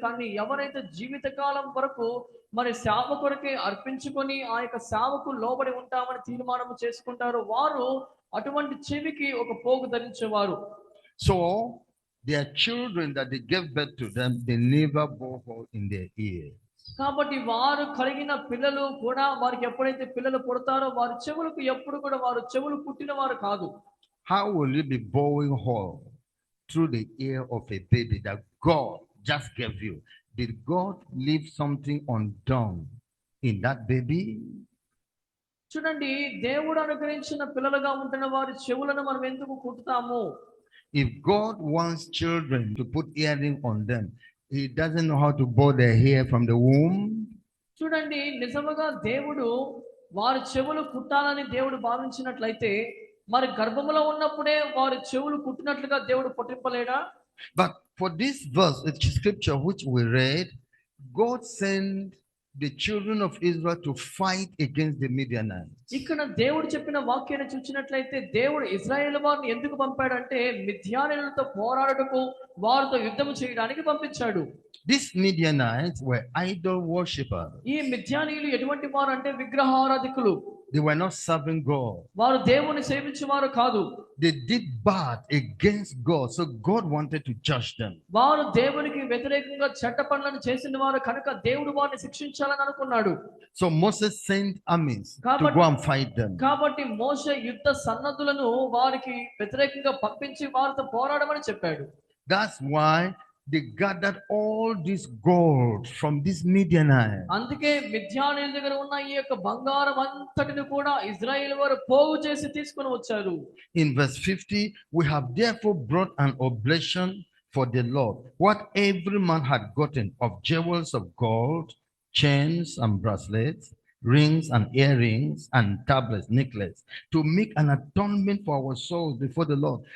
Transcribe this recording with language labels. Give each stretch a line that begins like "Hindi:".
Telugu: కానీ ఎవరైతే జీవితకాలం వరకు మరి సేవ కొరకే అర్పించుకొని ఆ యొక్క సేవకు లోబడి ఉంటామని తీర్మానం చేసుకుంటారో వారు అటువంటి చెవికి ఒక పోగు ధరించేవారు.
English: So their children that they gave birth to them, they never bow hold in their ears.
Telugu: కాబట్టి వారు కలిగిన పిల్లలు కూడా వారికి ఎప్పుడైతే పిల్లలు పుడతారో వారి చెవులకు ఎప్పుడు కూడా వారు చెవులు పుట్టిన వారు కాదు.
English: How will you be bowing hold through the ear of a baby that God just gave you? Did God leave something undone in that baby?
Telugu: చూడండి, దేవుడు అనుగ్రహించిన పిల్లలుగా ఉంటున్న వారి చెవులను మనం ఎందుకు కుట్టుతాము?
English: If God wants children to put earring on them, He doesn't know how to bow their hair from the womb.
Telugu: చూడండి, నిజముగా దేవుడు వారి చెవులు కుట్టాలని దేవుడు భావించినట్లయితే మరి గర్భములో ఉన్నప్పుడే వారి చెవులు కుట్టినట్లుగా దేవుడు పుట్టింపలేడా?
English: But for this verse, it's scripture which we read, God sent the children of Israel to fight against the Midianites.
Telugu: ఇక్కడ దేవుడు చెప్పిన వాక్యాన్ని చూసినట్లయితే దేవుడు ఇశ్రాయేలు వారిని ఎందుకు పంపాడంటే మిద్యానీయులతో పోరాడుటకు వారితో యుద్ధం చేయడానికి పంపించాడు.
English: These Midianites were idol worshippers.
Telugu: ఈ మిద్యానీయులు ఎటువంటి వారు అంటే విగ్రహారాధికులు.
English: They were not serving God.
Telugu: వారు దేవుని సేవించేవారు కాదు.
English: They did bad against God, so God wanted to judge them.
Telugu: వారు దేవునికి వ్యతిరేకంగా చెడ్డ పనులను చేసిన వారు కనుక దేవుడు వారిని శిక్షించాలని అనుకున్నాడు.
English: So Moses sent armies to go and fight them.
Telugu: కాబట్టి మోషే యుద్ధ సన్నద్ధులను వారికి వ్యతిరేకంగా పంపించి వారితో పోరాడమని చెప్పాడు.
English: That's why they gathered all this gold from these Midianites.
Telugu: అందుకే మిద్యానీయుల దగ్గర ఉన్న ఈ యొక్క బంగారం అంతటిని కూడా ఇశ్రాయేలు వారు పోగు చేసి తీసుకొని వచ్చారు.
English: In verse 50, we have therefore brought an oblation for the Lord, what every man had gotten of jewels of gold, chains and bracelets, rings and earrings and tablets, necklace, to make an atonement for our souls before the Lord.